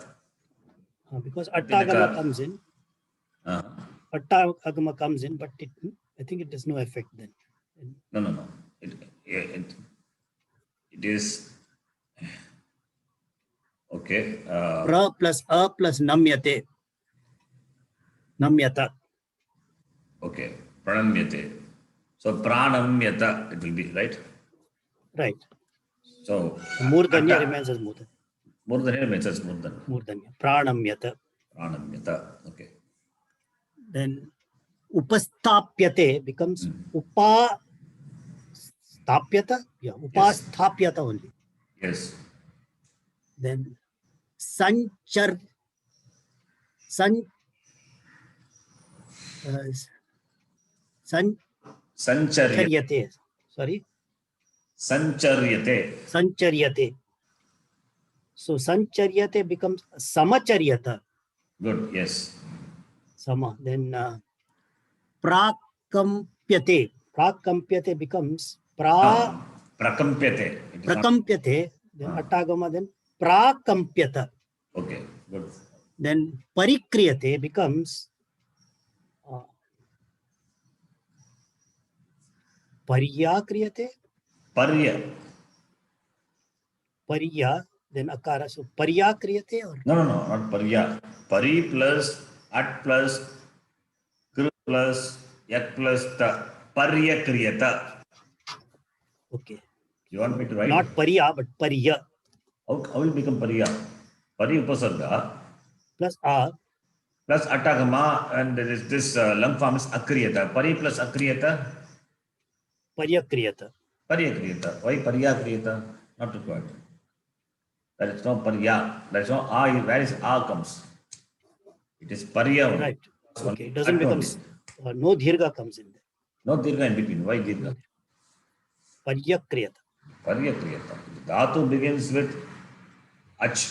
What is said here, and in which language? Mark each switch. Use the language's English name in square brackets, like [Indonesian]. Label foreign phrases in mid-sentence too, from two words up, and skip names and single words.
[English] Because attagama comes in. Uh-huh. Attagama comes in, but I think it has no effect then. No. It is okay. Pra plus a plus namyate. Namyata. Okay. Pranamyate. So pranamyata it will be, right? Right. So Murdanya remains as murdanya. Murdanya remains as Murdanya. Murdanya. Pranamyata. Pranamyata. Okay. Then upastapyate becomes upastapyata. Yeah, upastapyata only. Yes. Then sancharyate. Sorry. Sancharyate. So sancharyate becomes samacharyata. Good. Yes. Sama. Then prakampyate. Prakampyate becomes Prakampyate. prakampyate. Then attagama. Then prakampyata. Okay. Good. Then parikriyate becomes paryakriyate. Parya. Then akara. So paryakriyate or No, not parya. Pari plus at plus kru plus yak plus ta. Paryakriyata. okay. You want me to write? Not parya, but parya. How will become parya? [Sanskrit] Pari upasarga [English] Plus a. plus atagama, and there is this lung form is akriyata. Pari plus akriyata. Paryakriyata. Paryakriyata. Why paryakriyata? Not required. There is no parya. There is no a. Where is a comes? It is parya only. Right. Okay. It doesn't become. No dhirga comes in there. No dirgha in between. Why dirgha? Paryakriyata. Paryakriyata. Dhatu begins with ach.